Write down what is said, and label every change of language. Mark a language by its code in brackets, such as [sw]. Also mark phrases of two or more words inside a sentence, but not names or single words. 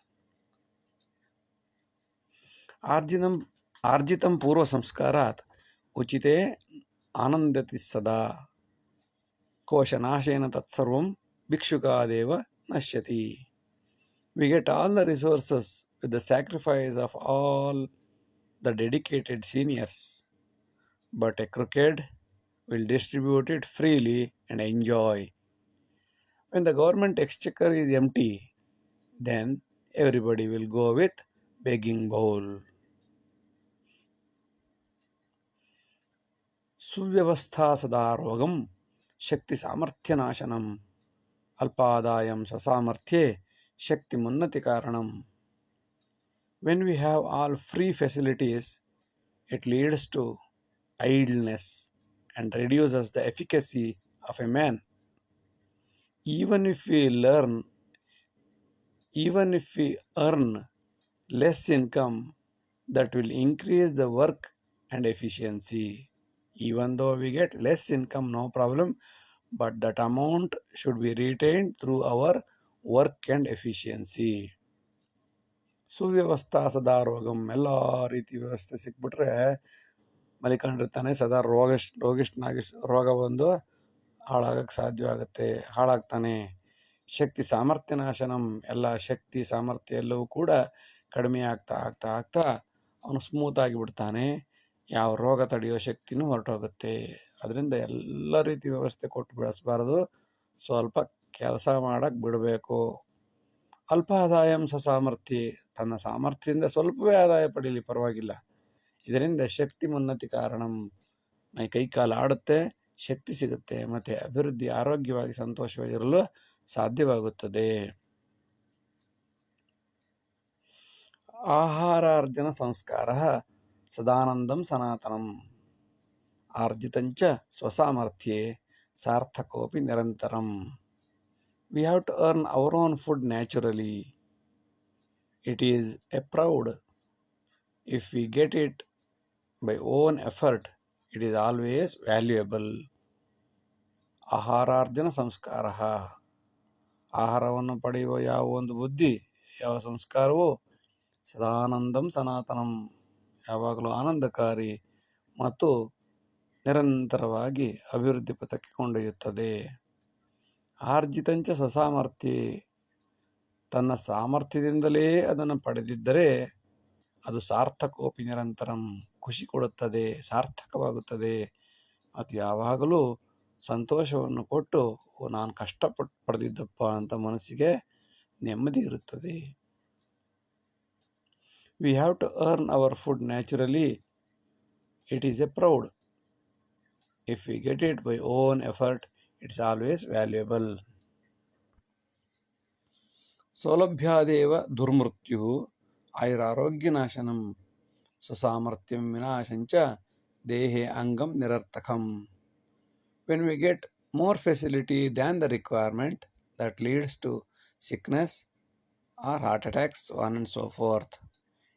[sa] ಆರ್ಜಿತಂ ಪೂರ್ವ ಸಂಸ್ಕಾರಾತ್ ಉಚಿತೇ ಆನಂದತಿ ಸದಾ ಕೋಶನಾಶೇನ ತತ್ಸರ್ವಂ ಭಿಕ್ಷುಕಾದೇವ ನಶ್ಯತಿ. [en] We get all the resources with the sacrifice of all the dedicated seniors, but a crooked will distribute it freely and enjoy. When the government exchequer is empty, then everybody will go with begging bowl. [sa] ಸುವ್ಯವಸ್ಥಾ ಸದಾರೋಗಂ ಶಕ್ತಿ ಸಾಮರ್ಥ್ಯ ನಾಶನಂ ಅಲ್ಪಾದಾಯಂ ಸ್ವಸಾಮರ್ಥ್ಯೆ ಶಕ್ತಿ ಮುನ್ನತಿ ಕಾರಣಂ. [en] When we have all free facilities, it leads to idleness and reduces the efficacy of a man. Even if we earn less income, that will increase the work and efficiency. Even though we get less income, no problem, but that amount should be retained through our work and efficiency. [sa] ಸುವ್ಯವಸ್ಥಾ ಸದಾರೋಗಂ [kn] ಎಲ್ಲ ರೀತಿ ವ್ಯವಸ್ಥೆ ಸಿಕ್ಬಿಟ್ರೆ ಮಲಿಕೊಂಡಿರ್ತಾನೆ, ಸದಾ ರೋಗ ಬಂದು ಹಾಳಾಗಕ್ಕೆ ಸಾಧ್ಯವಾಗುತ್ತೆ, ಹಾಳಾಗ್ತಾನೆ. [sa] ಶಕ್ತಿ ಸಾಮರ್ಥ್ಯ ನಾಶನಂ [kn] ಎಲ್ಲ ಶಕ್ತಿ ಸಾಮರ್ಥ್ಯ ಎಲ್ಲವೂ ಕೂಡ ಕಡಿಮೆ ಆಗ್ತಾ ಆಗ್ತಾ ಆಗ್ತಾ ಅವನು ಸ್ಮೂತ್ ಆಗಿಬಿಡ್ತಾನೆ, ಯಾವ ರೋಗ ತಡೆಯೋ ಶಕ್ತಿನೂ ಹೊರಟೋಗುತ್ತೆ. ಅದರಿಂದ ಎಲ್ಲ ರೀತಿ ವ್ಯವಸ್ಥೆ ಕೊಟ್ಟು ಬೆಳೆಸಬಾರ್ದು, ಸ್ವಲ್ಪ ಕೆಲಸ ಮಾಡಕ್ಕೆ ಬಿಡಬೇಕು. [sa] ಅಲ್ಪ ಆದಾಯಂ ಸ್ವಸಾಮರ್ಥ್ಯ [kn] ತನ್ನ ಸಾಮರ್ಥ್ಯದಿಂದ ಸ್ವಲ್ಪವೇ ಆದಾಯ ಪಡೀಲಿ ಪರವಾಗಿಲ್ಲ, ಇದರಿಂದ [sa] ಶಕ್ತಿ ಮುನ್ನತಿ ಕಾರಣಂ [kn] ಕೈ ಕಾಲು ಆಡುತ್ತೆ, ಶಕ್ತಿ ಸಿಗುತ್ತೆ, ಮತ್ತು ಅಭಿವೃದ್ಧಿ ಆರೋಗ್ಯವಾಗಿ ಸಂತೋಷವಾಗಿರಲು ಸಾಧ್ಯವಾಗುತ್ತದೆ. [sa] ಆಹಾರಾರ್ಜನ ಸಂಸ್ಕಾರ ಸದಾನಂದಂ ಸನಾತನಂ ಆರ್ಜಿತಂಚ ಸ್ವಸಾಮರ್ಥ್ಯೆ ಸಾರ್ಥಕೋಪಿ ನಿರಂತರಂ. [en] We have to earn our own food naturally. It is a proud. If we get it by own effort, it is always valuable. [sa] ಆಹಾರಾರ್ಜನ ಸಂಸ್ಕಾರ [kn] ಆಹಾರವನ್ನು ಪಡೆಯುವ ಯಾವ ಒಂದು ಬುದ್ಧಿ, ಯಾವ ಸಂಸ್ಕಾರವು [sa] ಸದಾನಂದಂ ಸನಾತನಂ [kn] ಯಾವಾಗಲೂ ಆನಂದಕಾರಿ ಮತ್ತು ನಿರಂತರವಾಗಿ ಅಭಿವೃದ್ಧಿ ಪಥಕ್ಕೆ ಕೊಂಡೊಯ್ಯುತ್ತದೆ. [sa] ಆರ್ಜಿತಂಚ ಸ್ವಸಾಮರ್ಥ್ಯ [kn] ತನ್ನ ಸಾಮರ್ಥ್ಯದಿಂದಲೇ ಅದನ್ನು ಪಡೆದಿದ್ದರೆ ಅದು [sa] ಸಾರ್ಥಕೋಪಿ ನಿರಂತರಂ [kn] ಖುಷಿ ಕೊಡುತ್ತದೆ, ಸಾರ್ಥಕವಾಗುತ್ತದೆ ಮತ್ತು ಯಾವಾಗಲೂ ಸಂತೋಷವನ್ನು ಕೊಟ್ಟು ನಾನು ಕಷ್ಟಪಟ್ಟು ಪಡೆದಿದ್ದಪ್ಪ ಅಂತ ಮನಸ್ಸಿಗೆ ನೆಮ್ಮದಿ ಇರುತ್ತದೆ. [en] We have to earn our food naturally. It is a proud. If we get it by own effort, it's always valuable. [sa] ಸೌಲಭ್ಯಾದೇವ ದುರ್ಮೃತ್ಯು ಆಯುರಾರೋಗ್ಯನಾಶನಂ ಸ್ವಸಾಮರ್ಥ್ಯಂ ವಿನಾಶಂಚ ದೇಹೇ ಅಂಗಂ ನಿರರ್ಥಕಂ. [en] When we get more facility than the requirement, that leads to sickness or heart attacks, on and so forth.